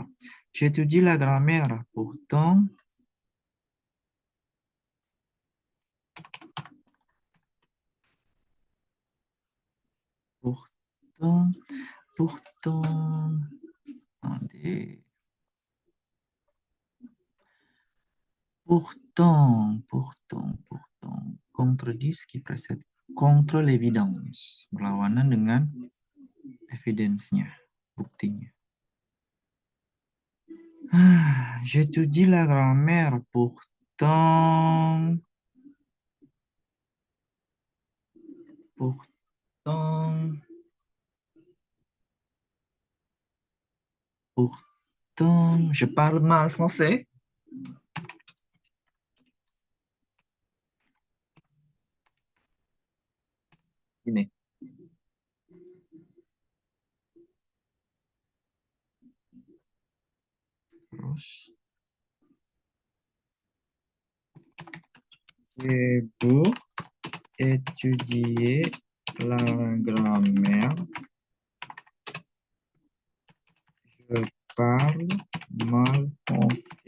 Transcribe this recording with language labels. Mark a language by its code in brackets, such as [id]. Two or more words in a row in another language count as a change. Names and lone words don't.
[fr] J'étudie la grammaire, pourtant, pourtant, pourtant, attendez. Pourtant, contredit ce qui précède. Contre l'évidence. [id] Berlawanan dengan evidence-nya, buktinya. [fr] J'étudie la grammaire, pourtant, pourtant, je parle mal français. [id] Ini. Terus, [fr] j'ai beau étudier la grammaire, je parle mal français.